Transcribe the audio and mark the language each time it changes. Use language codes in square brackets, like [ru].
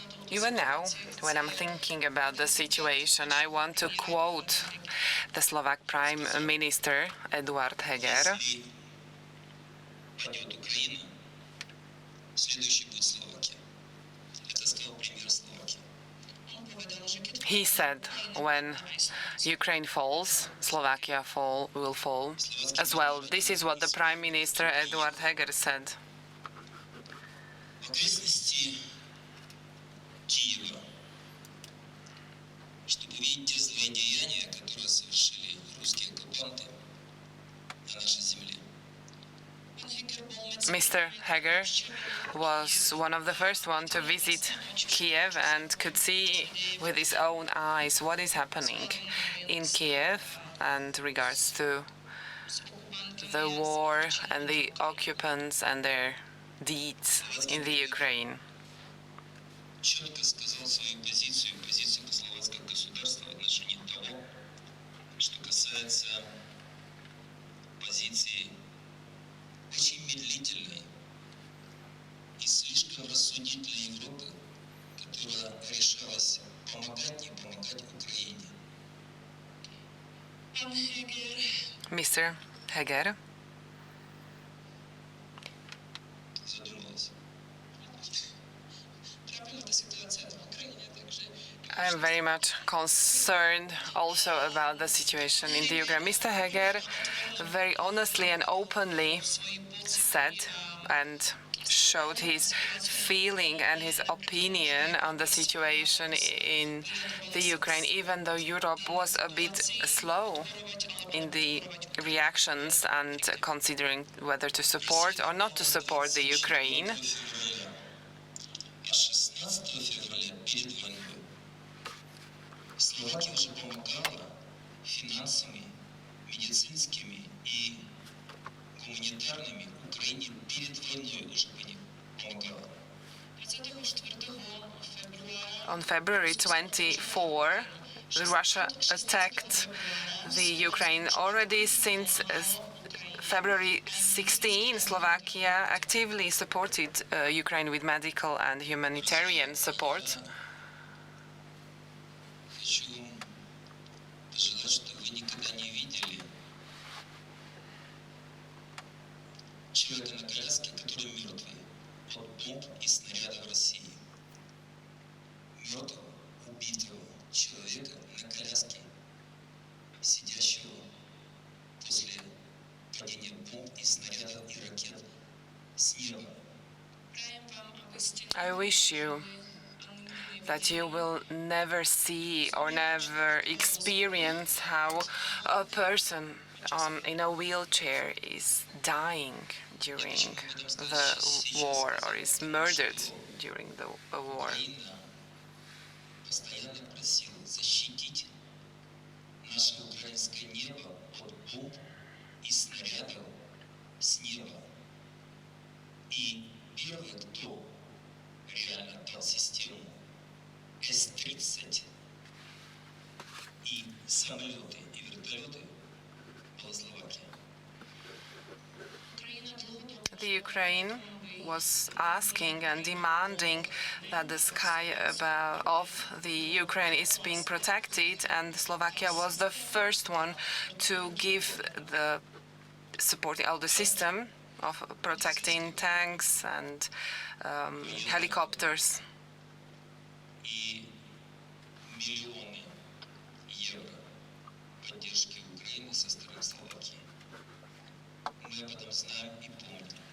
[en] Even now, when I'm thinking about the situation, I want to quote the Slovak Prime Minister Eduard Heger. [ru] Если падет Украина, следующий будет Словакия. Это сказал премьер Словакии. [en] He said, when Ukraine falls, Slovakia will fall as well. This is what the Prime Minister Eduard Heger said. [ru] В окрестности Киева, чтобы видеть те злодеяния, которые совершили русские оккупанты на нашей земле. [en] Mr. Heger was one of the first ones to visit Kiev and could see with his own eyes what is happening in Kiev and regards to the war and the occupants and their deeds in the Ukraine. [ru] Четко сказал свою позицию словацкого государства в отношении того, что касается позиции очень медлительной и слишком рассудительной Европы, которая решалась помогать, не помогать Украине. Пан Хегер, [en] Mr. Heger, [ru] задумалась. [uk] Трапилася ситуація в Україні, також [en] I am very much concerned also about the situation in the Ukraine. Mr. Heger very honestly and openly said and showed his feeling and his opinion on the situation in the Ukraine, even though Europe was a bit slow in the reactions and considering whether to support or not to support the Ukraine. [ru] 16 февраля перед войной Словакия уже помогала финансами, медицинскими и гуманитарными Украине перед войной уже помогала. 24 февраля [en] On February 24, Russia attacked the Ukraine. Already since February 16, Slovakia actively supported Ukraine with medical and humanitarian support. [ru] хочу пожелать, что вы никогда не видели человека на коляске, который мертвый от бомб и снарядов России. Мертвого, убитого человека на коляске, сидящего после падения бомб и снарядов и ракет с неба. [en] I wish you that you will never see or never experience how a person in a wheelchair is dying during the war or is murdered during the war. [ru] Украина постоянно просила защитить наше украинское небо от бомб и снарядов с неба. И первый, кто реально дал систему С-30 и самолеты, и вертолеты, была Словакия. [en] The Ukraine was asking and demanding that the sky of the Ukraine is being protected, and Slovakia was the first one to give the supporting all the system of protecting tanks and helicopters. [ru] И миллионы евро поддержки Украины со стороны Словакии. Мы об этом знаем и помним.